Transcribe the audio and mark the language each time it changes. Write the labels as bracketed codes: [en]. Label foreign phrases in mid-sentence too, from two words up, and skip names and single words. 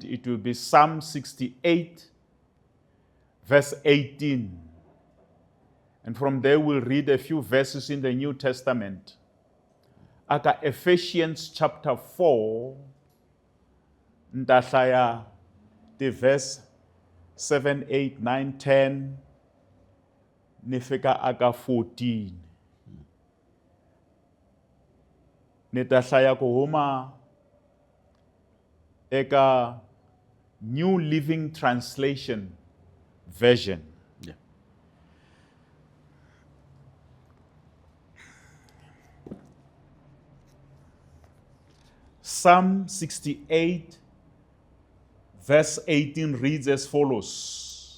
[en] It will be Psalm 68, verse 18. And from there, we'll read a few verses in the New Testament. [ts] Aka Ephesians chapter 4, ntahlaya [en] the verse [ts] 7, 8, 9, 10, nifika aka 14. Nitahlaya kuhuma eka New Living Translation version. [en] Yeah. Psalm 68, verse 18 reads as follows.